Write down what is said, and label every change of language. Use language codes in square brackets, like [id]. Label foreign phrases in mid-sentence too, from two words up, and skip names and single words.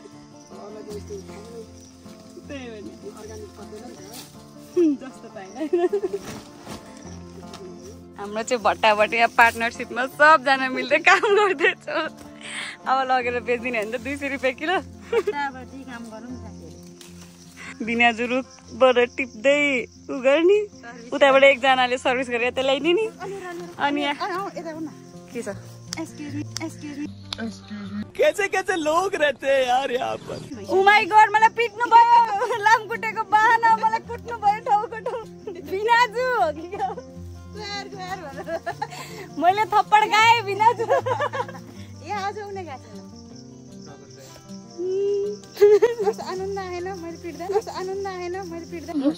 [ne] त्यही हो नि जस्तो पाएन हाम्रो चाहिँ भट्टाभटिया पार्टनरसिपमा सबजना मिल्दै काम गर्दैछौँ अब लगेर बेचिदिने भने त 200 रुपियाँ किलो काम गरौँ बिनाजु रुखबाट टिप्दै उ गर्ने उताबाट एकजनाले सर्भिस गरेर यता ल्याइदिने अनि के छ [hi] कैसे कैसे लोग रहते हैं यार यहाँ पर [en] Oh my God [ne] मलाई पिट्नु भयो लामखुट्टेको बाहना मलाई कुट्नु भयो टाउको ठाउँ बिनाजु हो कि मैले थप्पड खाएँ बिनाजु यहाँ आज उनी गएको आनन्द आएन मैले पिट्दा आनन्द आएन मैले पिट्दा